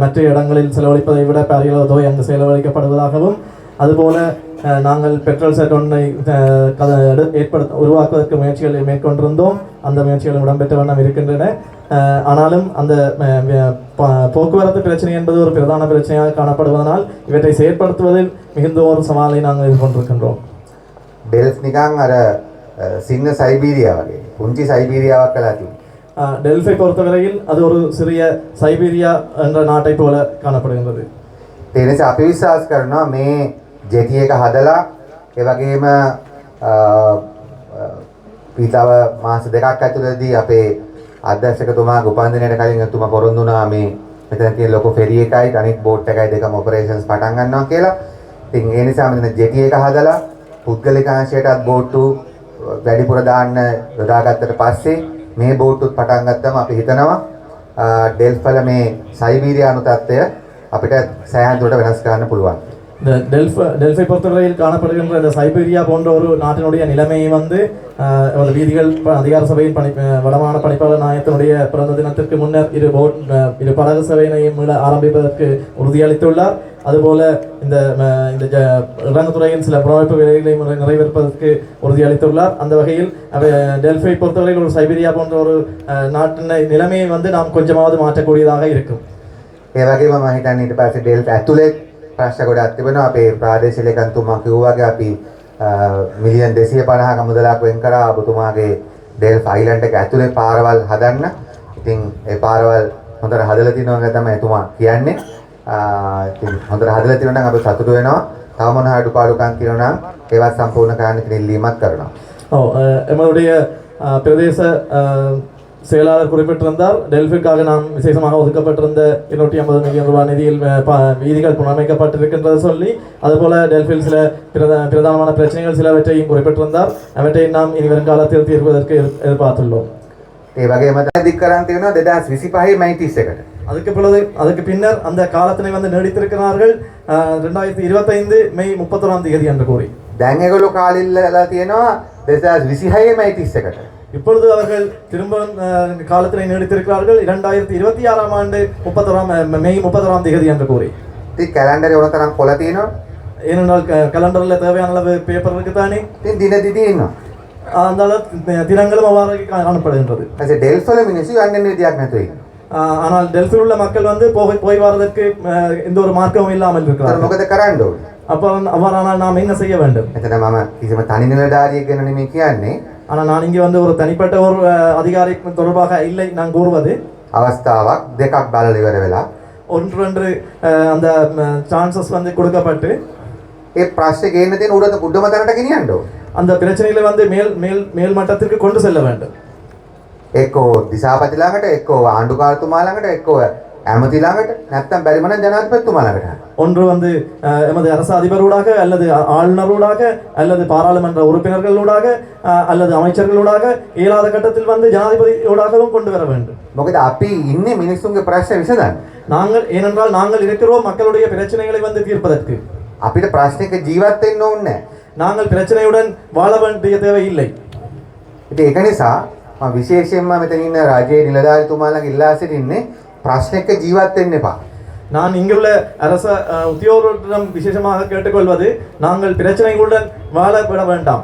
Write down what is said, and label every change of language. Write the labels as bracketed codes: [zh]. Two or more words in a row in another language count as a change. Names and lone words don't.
[ta] மற்ற இடங்களில் செலவழிப்பதை விட பாரிய அளவு தொகை அங்கு செலவழிக்கப்படுவதாகவும், அதுபோல நாங்கள் பெட்ரோல் செட் ஒன்றை உருவாக்குவதற்கு முயற்சிகளை மேற்கொண்டிருந்தோம். அந்த முயற்சிகளும் இடம்பெற்ற வண்ணம் இருக்கின்றன. ஆனாலும் அந்த போக்குவரத்து பிரச்சனை என்பது ஒரு பிரதான பிரச்சனையாக காணப்படுவதனால் இவற்றை செயற்படுத்துவதில் மிகுந்த ஒரு சவாலை நாங்கள் எதிர்கொண்டிருக்கின்றோம். [si] ඩෙල්ෆ් නිකන් අර සින්න සයිබීරියා වගේ පුංචි සයිබීරියාවක් කළා තියෙනවා. [ta] டெல்ஃபை பொறுத்தவரையில் அது ஒரு சிறிய சைபீரியா என்ற நாட்டை போல காணப்படுகின்றது. [si] ඒ නිසා අපි විශ්වාස කරනවා මේ ජෙටි එක හදලා ඒ වගේම ඊතව මාස දෙකක් ඇතුළතදී අපේ අධ්‍යක්ෂකතුමාගේ උපන්දිනයට කලින් එතුමා පොරොන්දු වුණා මේ මෙතන තියෙන ලොකු ෆෙරි එකයි අනිත් බෝට් එකයි දෙකම ඔපරේෂන්ස් පටන් ගන්නවා කියලා. ඉතින් ඒ නිසා මෙතන ජෙටි එක හදලා පුද්ගලික අංශයටත් බෝට්ටු වැඩිපුර දාන්න යොදාගත්තට පස්සේ මේ බෝට්ටුත් පටන් ගත්තම අපි හිතනවා ඩෙල්ෆ් වල මේ සයිබීරියානු තත්ත්වය අපිට සෑහෙන දුරට වෙනස් කරන්න පුළුවන්. [ta] இந்த டெல்ஃபை பொறுத்தவரையில் காணப்படுகின்ற இந்த சைபீரியா போன்ற ஒரு நாட்டினுடைய நிலைமையை வந்து வீதிகள் அதிகார சபையின் வடமான பணிப்பாளர் நாயகத்தினுடைய பிறந்த தினத்திற்கு முன்னர் இரு படகு சேவையினையும் ஆரம்பிப்பதற்கு உறுதியளித்துள்ளார். அதுபோல இந்த இறங்குத்துறையின் சில புறவைப்பு வேலைகளையும் நிறைவேற்பதற்கு உறுதியளித்துள்ளார். அந்த வகையில் டெல்ஃபை பொறுத்தவரையில் ஒரு சைபீரியா போன்ற ஒரு நாட்டின் நிலைமையை வந்து நாம் கொஞ்சமாவது மாற்றக்கூடியதாக இருக்கும். [si] ඒ වගේම මම හිතන්නේ ඊට පස්සේ ඩෙල්ෆ් ඇතුලේ ප්‍රශ්න ගොඩක් තිබෙනවා. අපේ ප්‍රාදේශීය ලේකම්තුමා කිව්වා වගේ අපි මිලියන් 250ක මුදලක් වෙන් කරා ඔබතුමාගේ ඩෙල්ෆ් අයිලන්ඩ් එක ඇතුලේ පාරවල් හදන්න. ඉතින් ඒ පාරවල් හොඳට හදලා තියෙනවා තමයි එතුමා කියන්නේ. ඉතින් හොඳට හදලා තියෙනවා නම් අපි සතුටු වෙනවා. තව මොන හරි අඩුපාඩුකම් තියෙනවා නම් ඒවත් සම්පූර්ණ කරන්න කියලා ඉල්ලීමක් කරනවා. [ta] எங்களுடைய பிரதேச செயலாளர் குறிப்பிட்டிருந்தார். டெல்ஃபிற்காக நாம் விசேஷமாக ஒதுக்கப்பட்டிருந்த 250 மில்லியன் ரூபாய் நிதியில் வீதிகள் புனரமைக்கப்பட்டிருக்கின்றது சொல்லி, அதுபோல டெல்ஃபில் சில பிரதானமான பிரச்சனைகள் சிலவற்றையும் குறிப்பிட்டிருந்தார். அவற்றை நாம் இனி வருங்காலத்தில் தீர்ப்பதற்கு எதிர்பார்த்துள்ளோம். [si] ඒ වගේම දික් කරන් තියෙනවා 2025 මැයි 31ට. [ta] அதுக்கு பின்னர் அந்த காலத்தினை வந்து நீடித்திருக்கிறார்கள் 2025 மே 31ஆம் தேதி என்று கூறி. [si] දැන් ඒගොල්ලෝ කාලෙල්ලලා තියෙනවා 2026 මැයි 31ට. [ta] இப்பொழுது அவர்கள் திரும்ப காலத்தினை நீடித்திருக்கிறார்கள் 2026ஆம் ஆண்டு மே 31ஆம் தேதி என்று கூறி. [si] ඉතින් කැලෙන්ඩරේ ඕන තරම් කොළ තියෙනවා. [ta] ஏனென்றால் கலண்டரில் தேவையான அளவு பேப்பர் இருக்குதானே. [si] ඉතින් දින දිදී ඉන්නවා. [ta] அந்த தினங்களும் அவ்வாறு காணப்படுகின்றது. [si] அது ඩෙල්ෆ් වල මිනිස්සු යන්නේ විදියක් නැතුව ඉන්නවා. [ta] ஆனால் டெல்ஃபில் உள்ள மக்கள் வந்து போய் வரதற்கு எந்த ஒரு மார்க்கமும் இல்லாமல் இருக்கிறார்கள். [si] මොකද කරන්න ඕනේ? [ta] அப்போ அவ்வாறானால் நாம் என்ன செய்ய வேண்டும்? [si] එතන මම කිසිම තනි නිලධාරියෙක් ගැන නෙමෙයි කියන්නේ. [ta] ஆனால் நான் இங்கே வந்து ஒரு தனிப்பட்ட ஒரு அதிகாரி தொடர்பாக இல்லை நான் கூறுவது. [si] අවස්ථාවක් දෙකක් බලලා ඉවර වෙලා [ta] ஒன்று அந்த சான்சஸ் வந்து கொடுக்கப்பட்டு [si] ඒ ප්‍රශ්නේ ගේන්න තියෙන උඩම තැනට ගෙනියන්න ඕනේ. [ta] அந்த பிரச்சனைகளை வந்து மேல் மட்டத்திற்கு கொண்டு செல்ல வேண்டும். [si] එක්කෝ දිසාපති ළඟට, එක්කෝ ආණ්ඩුකාරතුමා ළඟට, එක්කෝ ඇමති ළඟට, නැත්නම් බැරිම නම් ජනාධිපතිතුමා ළඟට. [ta] ஒன்று வந்து எமது அரசு அதிபரூடாக அல்லது ஆளுநரூடாக அல்லது பாராளுமன்ற உறுப்பினர்களூடாக அல்லது அமைச்சர்களூடாக இயலாத கட்டத்தில் வந்து ஜனாதிபதியோடாகவும் கொண்டு வர வேண்டும். [si] මොකද අපි ඉන්නේ මිනිස්සුන්ගේ ප්‍රශ්න විසඳන්න. [ta] ஏனென்றால் நாங்கள் இருக்கிறோம் மக்களுடைய பிரச்சனைகளை வந்து தீர்ப்பதற்கு. [si] අපිට ප්‍රශ්නයක ජීවත් වෙන්න ඕනේ. [ta] நாங்கள் பிரச்சனையுடன் வாழ வேண்டிய தேவை இல்லை. [si] ඉතින් ඒක නිසා මම විශේෂයෙන්ම මෙතන ඉන්න රාජ්‍ය නිලධාරිතුමාලගේ ඉල්ලා සිටින්නේ ප්‍රශ්නයක ජීවත් වෙන්න එපා. [ta] நான் இங்குள்ள அரச உத்தியோகர்களிடம் விசேஷமாக கேட்டுக்கொள்வது நாங்கள் பிரச்சனைகளுடன் வாழ விட வேண்டாம்.